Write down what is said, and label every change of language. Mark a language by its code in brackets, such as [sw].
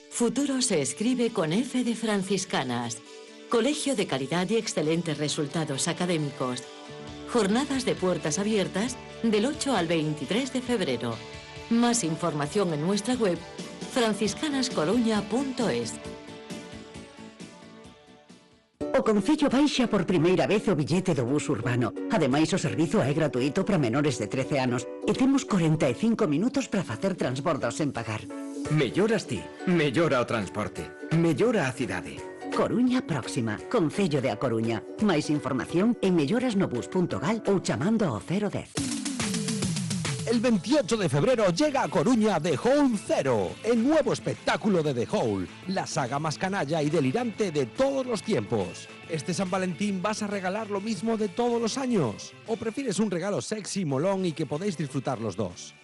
[es] Futuro se escribe con F de franciscanas. Colegio de calidad y excelentes resultados académicos. Jornadas de puertas abiertas del 8 al 23 de febrero. Más información en nuestra web franciscanascoruña.es. [gl] O Concello baixa por primeira vez o billete do bus urbano. Ademais, o servizo é gratuito para menores de 13 anos e temos 45 minutos para facer transbordos sen pagar. Melloras ti, mellora o transporte, mellora a cidade. Coruña Próxima, Concello de A Coruña. Máis información en mellorasnobus.gal ou chamando ao 010. [es] El 28 de febrero llega a Coruña The Hole Zero, el nuevo espectáculo de The Hole, la saga más canalla y delirante de todos los tiempos. ¿Este San Valentín vas a regalar lo mismo de todos los años? ¿O prefieres un regalo sexy, molón y que podéis disfrutar los dos?